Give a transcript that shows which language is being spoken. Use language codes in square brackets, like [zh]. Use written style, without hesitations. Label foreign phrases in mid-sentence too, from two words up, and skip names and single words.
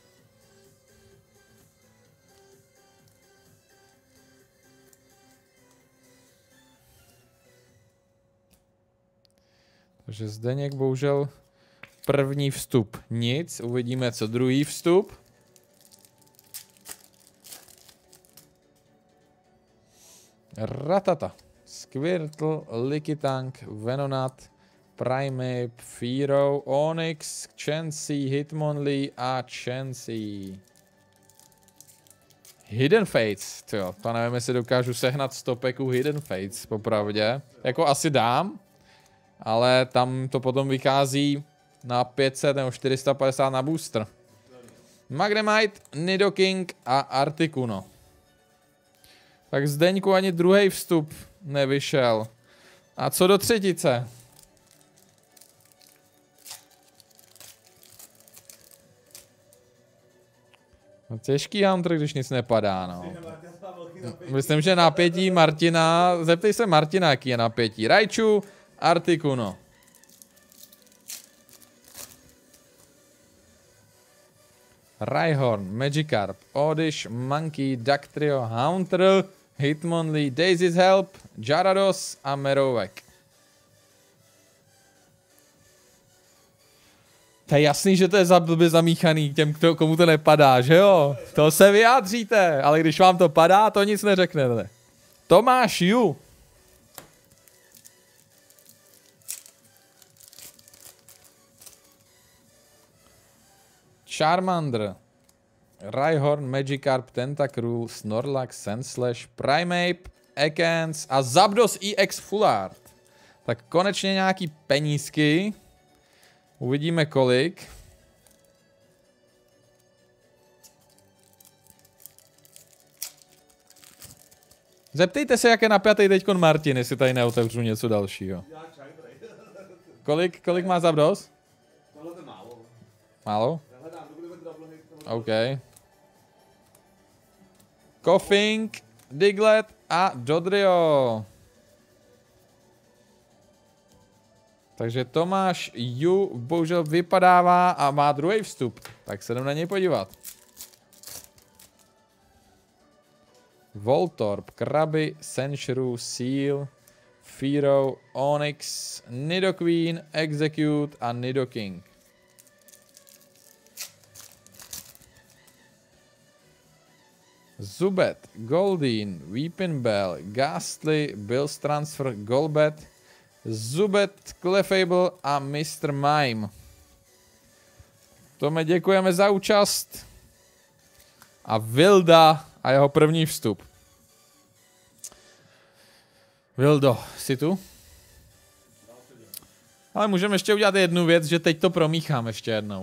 [cs] Takže Zdeněk bohužel první vstup nic, uvidíme co druhý vstup. Ratata, Squirtle, Lickitung, Venonat, Primeape, Fearow, Onix, Chansey, Hitmonlee a Chansey. Hidden Fates, tyjo, to nevím, jestli dokážu sehnat 100 peků Hidden Fates, popravdě. Jako asi dám. Ale tam to potom vychází na 500 nebo 450 na booster. Magnemite, Nidoking a Articuno. Tak Zdeňku ani druhý vstup nevyšel. A co do třetice? No, těžký Hunter, když nic nepadá, no. Myslím, že napětí Martina, zeptej se Martina, jaký je napětí. Raichu, Articuno. Rhyhorn, Magikarp, Oddish, Monkey, Dactrio, Haunter, Hitmonlee, Daisy's Help, Gyarados a Merovek. To je jasný, že to je blbě zamíchaný těm, komu to nepadá, že jo? To se vyjádříte, ale když vám to padá, to nic neřeknete. Tomáš Ju. Charmander. Rhyhorn, Magikarp, Tentacruel, Snorlax, Sandslash, Primeape, Ekans a Zapdos EX Full Art. Tak konečně nějaký penízky. Uvidíme kolik. Zeptejte se, jak je napjatý teďkon Martin, jestli tady neotevřu něco dalšího. Kolik má Zapdos? Tohle to málo. Málo? Já hledám, kdo bude drobnohy. OK. Koffing, Diglett a Dodrio. Takže Tomáš Ju bohužel vypadává a má druhý vstup. Tak se jdem na něj podívat. Voltorb, Krabi, Sandshrew, Seal, Fearow, Onyx, Nidoqueen, Execute a Nidoking. Zubat, Goldeen, Weepinbell, Ghastly, Bill's Transfer, Golbat, Zubat, Clefable a Mr. Mime. Tome, děkujeme za účast. A Vilda a jeho první vstup. Vildo, jsi tu? Ale můžeme ještě udělat jednu věc, že teď to promíchám ještě jednou.